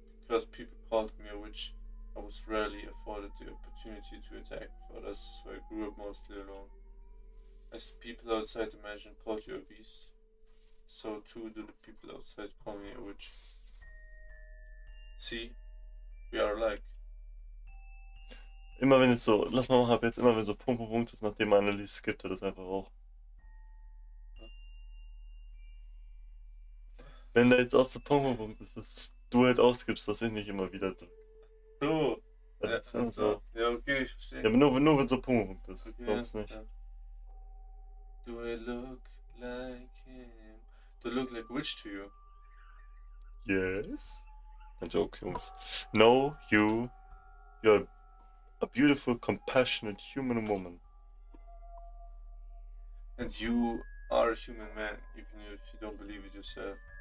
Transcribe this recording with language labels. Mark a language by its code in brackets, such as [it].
[en] Because people called me a witch, I was rarely afforded the opportunity to interact with others, so I grew up mostly alone. As the people outside imagine called you a beast, so too do the people outside call me a witch. See, we are alike. [de] Immer wenn es so, lass mal machen, ab jetzt immer wenn so Punkt ist, nachdem man eine liest, skippt er das einfach auch. Wenn da jetzt auch so Punkt ist, dass du halt ausgibst, dass ich nicht immer wieder drücke. So. Also Ja, das ist immer so. Ja, okay, ich verstehe. Ja, aber nur wenn so Punkt ist, Okay, sonst nicht. ja. [en] Do I look like him? Do I look like a witch to you? Yes? [de] Ein Joke, Jungs. [en] No, you're a beautiful, compassionate human woman. And you are a human man, even if you don't believe it yourself.